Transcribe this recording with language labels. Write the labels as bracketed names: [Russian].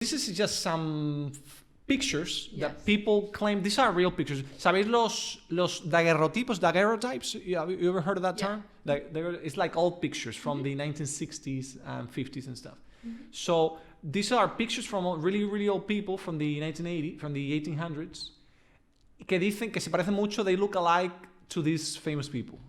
[English] This is just some pictures that people claim these are real pictures. [Spanish] ¿Sabéis los daguerreotypes? [English] You ever heard of that term? It's like old pictures from the 1960s and 50s and stuff. So these are pictures from really, really old people from the 1800s [Spanish] que dicen que se parecen mucho, [English] they look alike to these famous people.